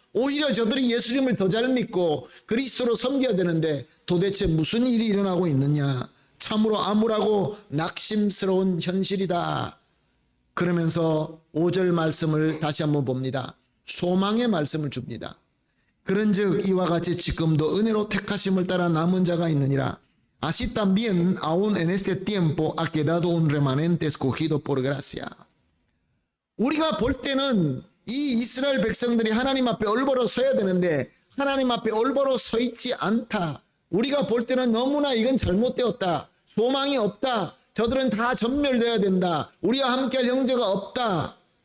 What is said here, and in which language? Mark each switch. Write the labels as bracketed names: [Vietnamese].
[Korean] 오히려 저들이 예수님을 더 잘 믿고 그리스도로 섬겨야 되는데 도대체 무슨 일이 일어나고 있느냐? 참으로 암울하고 낙심스러운 현실이다. 그러면서 5절 말씀을 다시 한번 봅니다. 소망의 말씀을 줍니다. 그런즉 이와 같이 지금도 은혜로 택하심을 따라 남은 자가 있느니라. [Spanish] Así también aún en este tiempo ha quedado un remanente escogido por gracia. [Korean] 우리가 볼 때는 이 이스라엘 백성들이 하나님 앞에 올바로 서야 되는데 하나님 앞에 올바로 서 있지 않다. 우리가 볼 때는 너무나 이건 잘못되었다. 소망이 없다. 저들은 다 전멸되어야 된다. 우리와 함께할 형제가 없다.